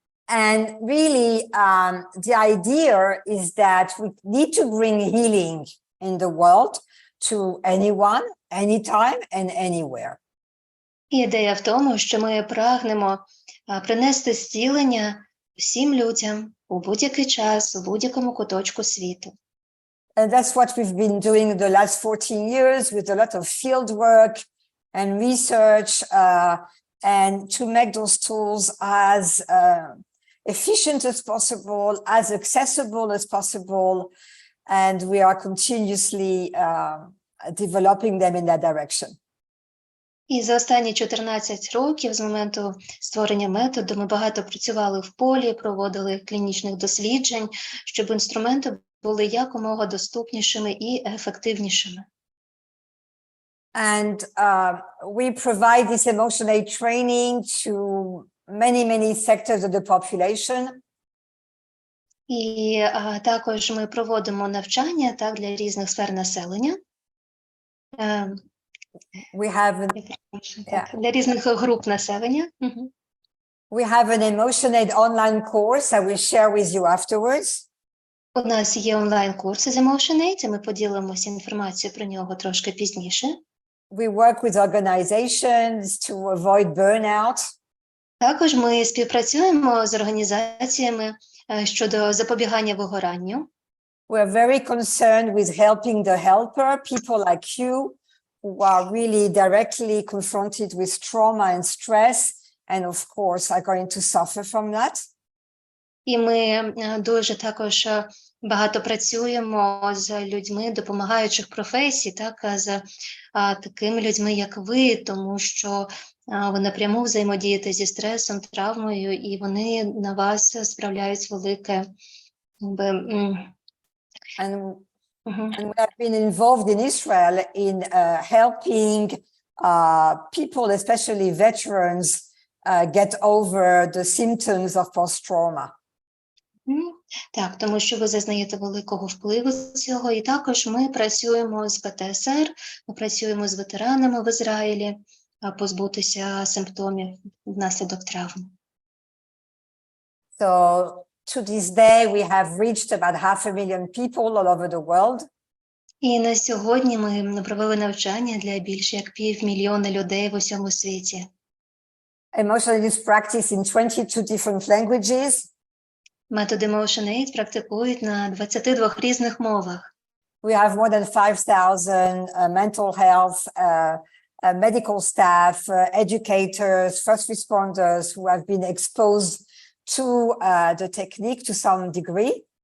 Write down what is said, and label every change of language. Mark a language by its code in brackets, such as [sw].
[en] And really, the idea is that we need to bring healing in the world to anyone, anytime and anywhere. [uk] Ідея в тому, що ми прагнемо принести зцілення всім людям у будь-який час, у будь-якому куточку світу. [en] And that's what we've been doing the last 14 years with a lot of field work and research, and to make those tools as efficient as possible, as accessible as possible. And we are continuously developing them in that direction. [uk] І за останні 14 років з моменту створення методу ми багато працювали в полі, проводили клінічних досліджень, щоб інструменти були якомога доступнішими і ефективнішими. [en] And we provide this EmotionAid training to many sectors of the population. [uk] І також ми проводимо навчання так, для різних сфер населення. [en] We have [uk] для різних груп населення. [en] We have an EmotionAid online course I will share with you afterwards. [uk] У нас є онлайн-курси з EmotionAid, і ми поділимося інформацією про нього трошки пізніше. [en] We work with organizations to avoid burnout. [uk] Також ми співпрацюємо з організаціями щодо запобігання вигоранню. [en] We're very concerned with helping the helper, people like you, who are really directly confronted with trauma and stress, and of course are going to suffer from that. [uk] І ми дуже також багато працюємо з людьми допомагаючих професій, так, з такими людьми, як ви, тому що ви напряму взаємодієте зі стресом, травмою, і вони на вас справляють велике... [en] And we have been involved in Israel in helping people, especially veterans, get over the symptoms of post-trauma. [uk] Так, тому що ви зазнаєте великого впливу цього, і також ми працюємо з ПТСР, ми працюємо з ветеранами в Ізраїлі, позбутися симптомів внаслідок травм. [en] So to this day, we have reached about 500,000 people all over the world. [uk] І на сьогодні ми провели навчання для більше як 500,000 людей в усьому світі. [en] EmotionAid is practiced in 22 different languages. [uk] Метод EmotionAid практикують на 22 різних мовах. [en] We have more than 5,000 mental health, medical staff, educators, first responders who have been exposed to the technique to some degree.